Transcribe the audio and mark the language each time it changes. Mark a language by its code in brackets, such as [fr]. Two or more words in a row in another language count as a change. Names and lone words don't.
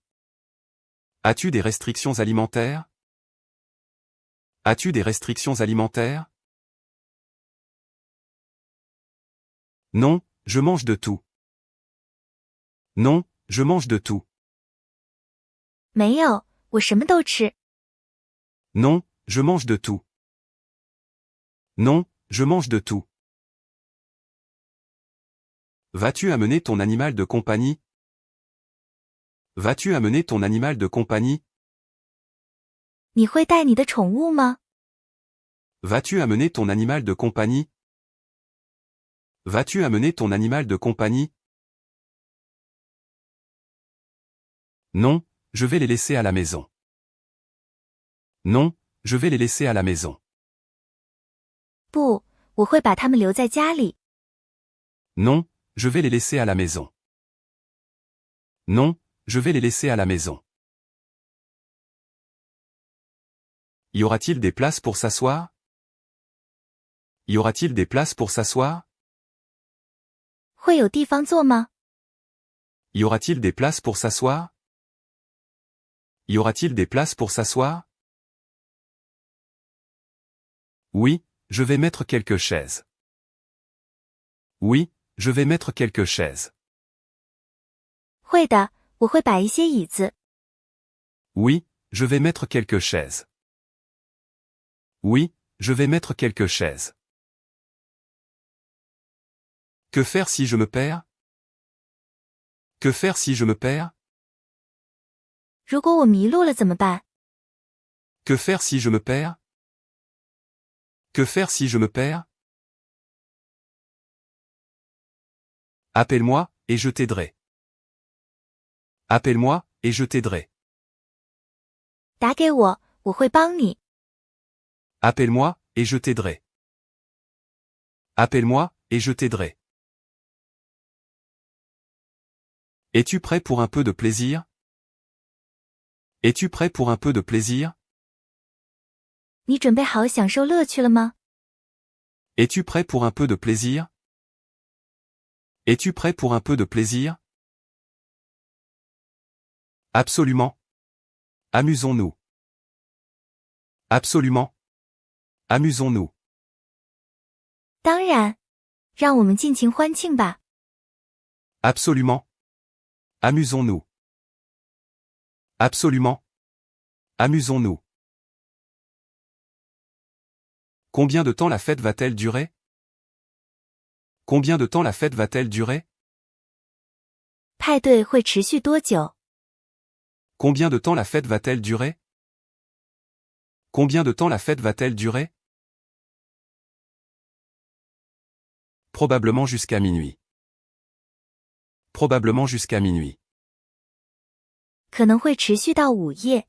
[fr] As-tu des restrictions alimentaires? As-tu des restrictions alimentaires? Non, je mange de tout. Non, je mange de tout. [zh] 没有，我什么都吃。 [fr] Non, je mange de tout. Non, je mange de tout. Vas-tu amener ton animal de compagnie? Vas-tu amener ton animal de compagnie? [zh] 你会带你的宠物吗？ [fr] Vas-tu amener ton animal de compagnie? Vas-tu amener ton animal de compagnie? Non, je vais les laisser à la maison. Non, je vais les laisser à la maison. [zh] 不，我会把它们留在家里。 [fr] Non, je vais les laisser à la maison. Non, je vais les laisser à la maison. Y aura-t-il des places pour s'asseoir? Y aura-t-il des places pour s'asseoir? [zh] 会有地方坐吗？ [fr] Y aura-t-il des places pour s'asseoir? Y aura-t-il des places pour s'asseoir? Oui, je vais mettre quelques chaises. Oui, je vais mettre quelques chaises. [zh] 会的，我会摆一些椅子。 [fr] Oui, je vais mettre quelques chaises. Oui, je vais mettre quelques chaises. Que faire si je me perds? Que faire si je me perds? [zh] 如果我迷路了怎么办？ [fr] Que faire si je me perds? Que faire si je me perds? Appelle-moi, et je t'aiderai. Appelle-moi, et je t'aiderai. [zh] 打给我，我会帮你。 [fr] Appelle-moi, et je t'aiderai. Appelle-moi, et je t'aiderai. Es-tu prêt pour un peu de plaisir? Es-tu prêt pour un peu de plaisir? [zh] 你准备好享受乐趣了吗？ [fr] Es-tu prêt pour un peu de plaisir? Es-tu prêt pour un peu de plaisir? Absolument. Amusons-nous. Absolument. Amusons-nous. [zh] 当然，让我们尽情欢庆吧。 [fr] Absolument. Amusons-nous. Absolument. Amusons-nous. Combien de temps la fête va-t-elle durer? Combien de temps la fête va-t-elle durer? [zh] 派对会持续多久？ [fr] Combien de temps la fête va-t-elle durer? Combien de temps la fête va-t-elle durer? Probablement jusqu'à minuit. Probablement jusqu'à minuit. [zh] 可能会持续到午夜。